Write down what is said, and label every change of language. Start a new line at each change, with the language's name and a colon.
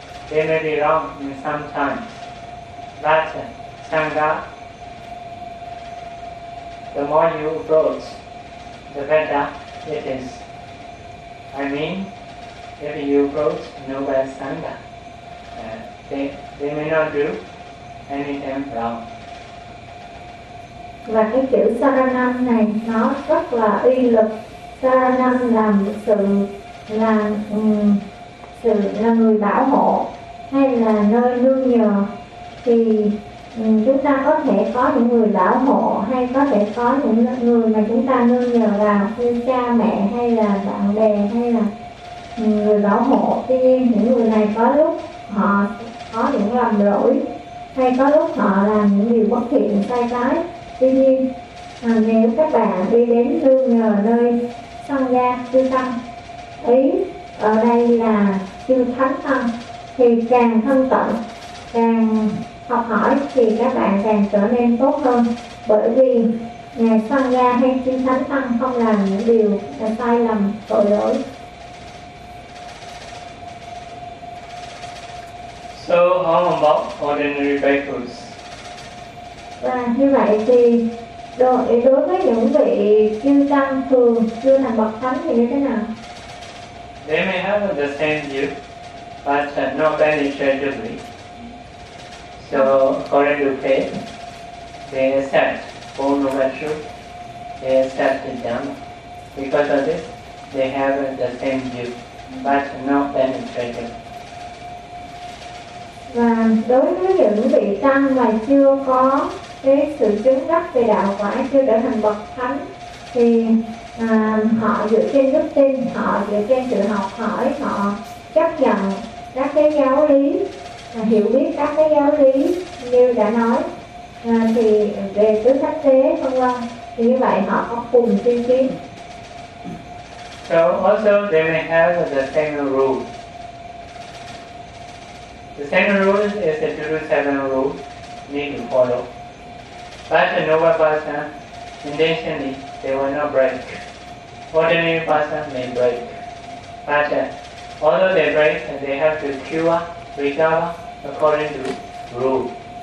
English: They may be wrong in some times, but sangha, the more you approach, the better it is. I mean, if you approach noble sangha, they may not do anything wrong.
Vietnamese: Và cái chữ saranam này nó rất là uy lực. Saranam là một sự là sự là người bảo hộ hay là nơi nương nhờ. Thì chúng ta có thể có những người bảo hộ hay có thể có những người mà chúng ta nương nhờ vào như cha mẹ hay là bạn bè hay là người bảo hộ. Tuy nhiên những người này có lúc họ có những lầm lỗi hay có lúc họ làm những điều bất thiện sai trái. Tuy nhiên nếu các bạn đi đến nương nhờ nơi sanh gia chư tăng, ý ở đây là chư thánh tăng, thì càng thân cận càng học hỏi thì các bạn càng trở nên tốt hơn, bởi vì ngài sanh gia hay chư thánh tăng không làm những điều sai lầm tội lỗi.
English: So how about ordinary bhikkhus?
Vietnamese: Và như vậy thì đối với những vị chư tăng thường chưa thành bậc thánh thì như thế nào?
English: They may have the same view, but not very intelligibly. So according to faith, they accept all no matter, they accept the Dhamma. Because of this, they have the same view, but not very intelligibly.
Vietnamese: Và đối với những vị tăng mà chưa có cái sự chứng đắc về đạo quả, chưa trở thành bậc thánh, thì họ dựa trên đức tin, họ dựa trên sự học hỏi, họ chấp nhận các cái giáo lý, hiểu biết các cái giáo lý như đã nói thì về tứ sắc thế vân vân, thì như vậy họ có cùng tiên kiến.
English: So also they may have the same rule. The same rule is the Jerusalem rule, need to follow. But the noble person, intentionally, they will not break. Ordinary person may break. But although they break, they have to cure, recover according to rule.